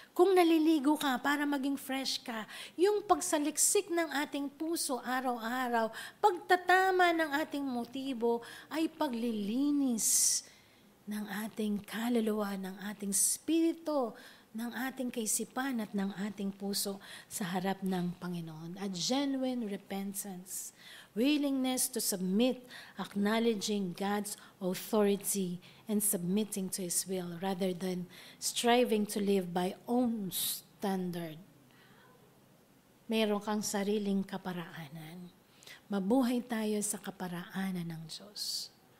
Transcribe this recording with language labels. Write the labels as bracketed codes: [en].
[tl] Kung naliligo ka para maging fresh ka, yung pagsaliksik ng ating puso araw-araw, pagtatama ng ating motibo ay paglilinis ng ating kaluluwa, ng ating spirito, ng ating kaisipan at ng ating puso sa harap ng Panginoon. [en] A genuine repentance, willingness to submit, acknowledging God's authority and submitting to His will rather than striving to live by own standard. [tl] Meron kang sariling kaparaanan. Mabuhay tayo sa kaparaanan ng Diyos.